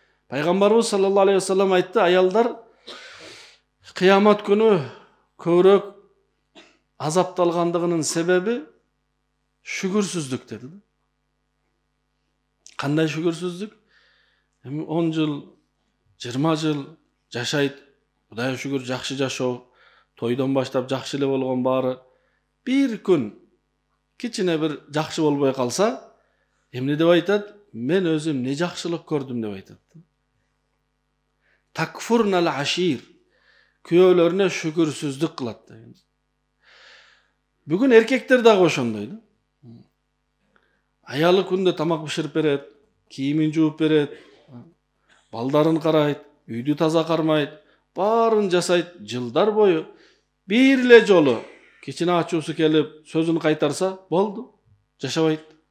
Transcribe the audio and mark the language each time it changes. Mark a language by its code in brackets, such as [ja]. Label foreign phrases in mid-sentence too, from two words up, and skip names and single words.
[ky] Пайгамбарыбыз [ar] صلى الله عليه وسلم [ky] айтты, аялдар кыямат күнү көбүрөөк азапталгандыгынын себеби шүгүрсүздүк dedi. Кандай шүгүрсүздүк? 10 жыл, 20 жыл жашайт, Кудайга шүгүр жакшы жашоо, тойдон баштап жакшы эле болгон баары. Bir күн кичине бир жакшы болбой калса, эмне деп айтат? Мен өзүм не жакшылык көрдүм деп айтат. [ar] تكفرن العشير. [ky] Kүйөөлөрүнө шүгүрсүздүк кылат деген. Бүгүн эркектер дагы ошондой да. Аялы күндө тамак биширип берет, кийимин жууп берет, балдарын карайт, үйдү таза кармайт, баарын жасайт жылдар бою. Бир эле жолу кичине ачуусу келип, сөзүн кайтарса, болду, жашабайт.